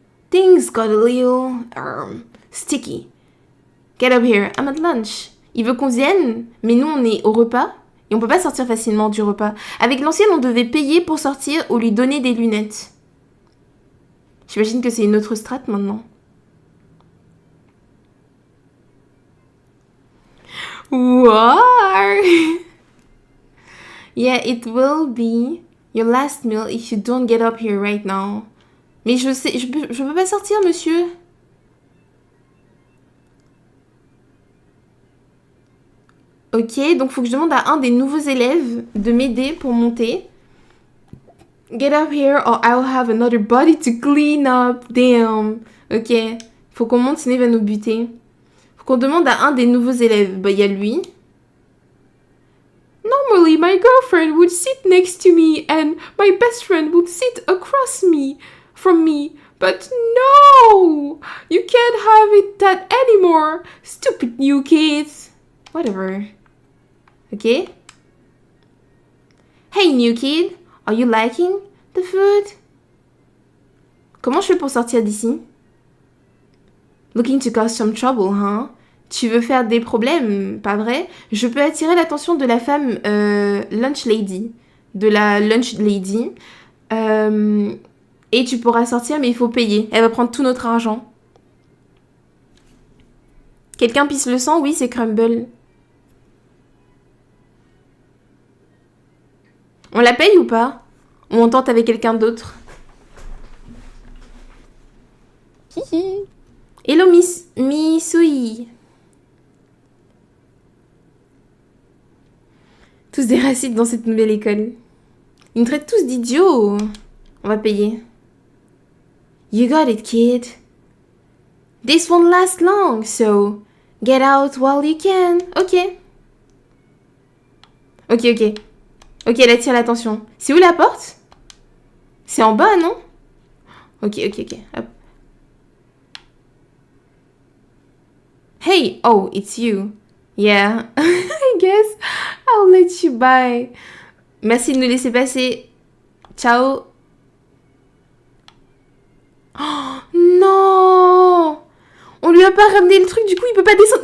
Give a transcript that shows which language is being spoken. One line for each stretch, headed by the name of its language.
English: Things got a little sticky. Get up here, I'm at lunch.
French: Il veut qu'on vienne, mais nous on est au repas et on peut pas sortir facilement du repas. Avec l'ancienne, on devait payer pour sortir ou lui donner des lunettes. J'imagine que c'est une autre strate maintenant.
English: War. Yeah, it will be your last meal if you don't get up here right now.
French: Mais je sais, je peux pas sortir, monsieur. Ok, donc faut que je demande à un des nouveaux élèves de m'aider pour monter.
English: Get up here or I'll have another body to clean up. Damn.
French: Ok, faut qu'on monte sinon il va nous buter. Faut qu'on demande à un des nouveaux élèves. Bah, il y a lui.
English: Normally, my girlfriend would sit next to me and my best friend would sit across from me. But no! You can't have it that anymore. Stupid new kids. Whatever. Okay? Hey, new kid. Are you liking the food?
French: Comment je fais pour sortir d'ici?
English: Looking to cause some trouble, huh?
French: Tu veux faire des problèmes, pas vrai? Je peux attirer l'attention de la femme lunch lady. De la lunch lady. Et tu pourras sortir, mais il faut payer. Elle va prendre tout notre argent. Quelqu'un pisse le sang? Oui, c'est Crumble. On la paye ou pas? Ou on tente avec quelqu'un d'autre?
English: Hihi. Hello, Misui.
French: Tous des racistes dans cette nouvelle école. Ils nous traitent tous d'idiots. On va payer.
English: You got it, kid. This won't last long, so get out while you can. Ok.
French: Ok, elle attire l'attention. C'est où la porte? C'est en bas, non? Ok. Hop.
English: Hey, oh, it's you. Yeah, I guess I'll let you by.
French: Merci de nous laisser passer. Ciao. Oh, non! On lui a pas ramené le truc, du coup il peut pas descendre.